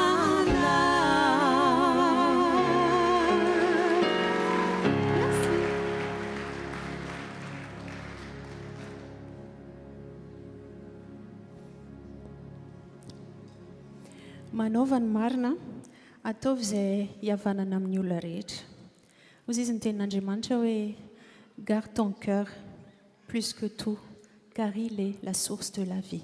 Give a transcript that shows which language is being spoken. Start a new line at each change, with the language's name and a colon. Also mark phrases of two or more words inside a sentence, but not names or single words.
Malagasy: Manaova ny marina ataovy izay hiavanana amin'ny olona rehetra. Hoy izy ny tenin'Andriamanitra hoe
French: garde ton cœur plus que tout car il est la source de la vie.